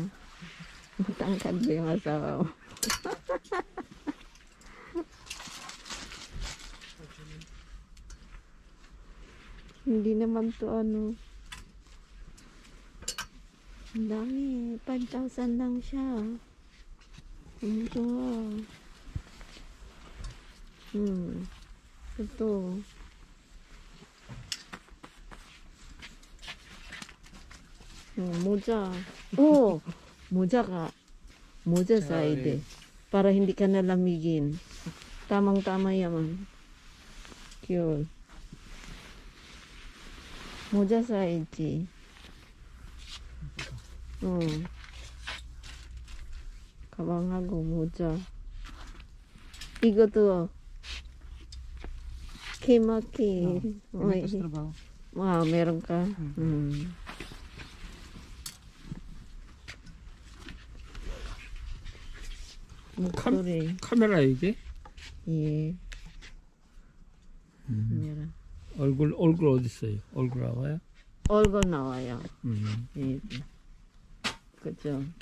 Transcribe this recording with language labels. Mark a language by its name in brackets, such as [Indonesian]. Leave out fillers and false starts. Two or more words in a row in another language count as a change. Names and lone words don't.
[Filipino] Matangkad ba yung asawa mo? Hindi naman to ang dami, 5,000 lang siya. Ito ito 모자. [Korean] 모자 사야 돼. [Filipino] Para hindi ka nalamigin. Tamang-tama yaman. Cute. [Korean] 모자 사야지. 가방하고 모자. 이것도 K-Maki. [Filipino] Tapos trabaho. Meron ka. [Korean] 목소리. 카메라 이게? 예. 카메라. 얼굴 어디 있어요? 얼굴 나와요? 얼굴 나와요. 예. 그죠.